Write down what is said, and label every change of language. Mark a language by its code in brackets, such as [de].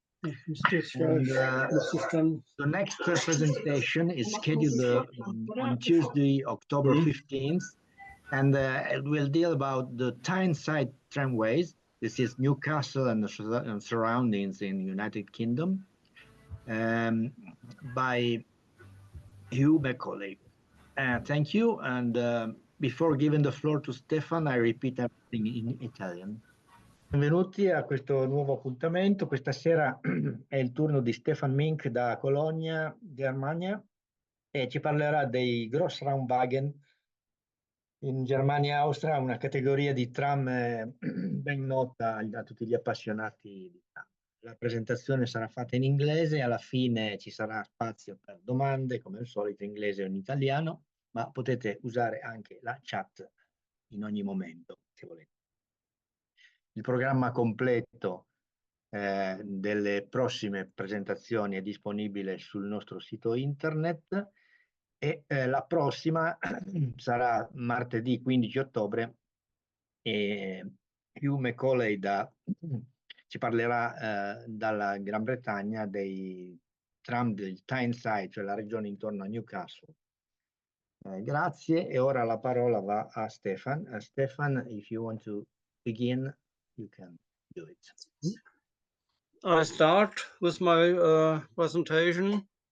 [en] And, the next presentation is scheduled on Tuesday, October 15th, and it will deal about the Tyneside tramways. This is Newcastle and the surroundings in the United Kingdom, by Hugh Macaulay. Thank you, and before giving the floor to Stefan, I repeat everything in Italian. [it] Benvenuti a questo nuovo appuntamento. Questa sera è il turno di Stefan Mink da Colonia, Germania, e ci parlerà dei Grossraum in Germania e Austria, una categoria di tram ben nota a tutti gli appassionati di tram. La presentazione sarà fatta in inglese e alla fine ci sarà spazio per domande, come al solito in inglese o in italiano, ma potete usare anche la chat in ogni momento, se volete. Il programma completo delle prossime presentazioni è disponibile sul nostro sito internet e la prossima sarà martedì 15 ottobre e Hugh Macaulay ci parlerà dalla Gran Bretagna dei tram del Tyneside, cioè la regione intorno a Newcastle. Grazie, e ora la parola va a Stefan. [en] Stefan, if you want to begin, you can do it. I start with my presentation.